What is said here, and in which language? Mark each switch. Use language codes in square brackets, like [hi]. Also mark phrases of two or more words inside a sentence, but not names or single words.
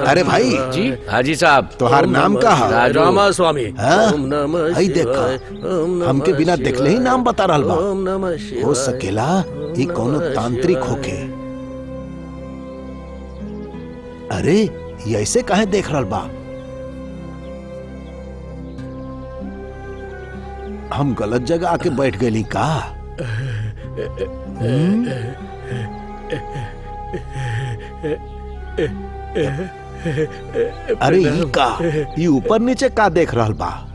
[bho] अरे भाई जी हाजी साहब तुहार नाम का है? रामा स्वामी। [sa] ओम नमः [bho] आई देखा हमके बिना देखले ही नाम बता रहल बा। [sa] ओम नमः शिवाय। [bho] हो सकेला ये कोनो तांत्रिक होके। अरे ये ऐसे काहे देख रहल बा? हम गलत जगह आके बैठ गए का? अरे ये का ये ऊपर नीचे का देख रहल बा?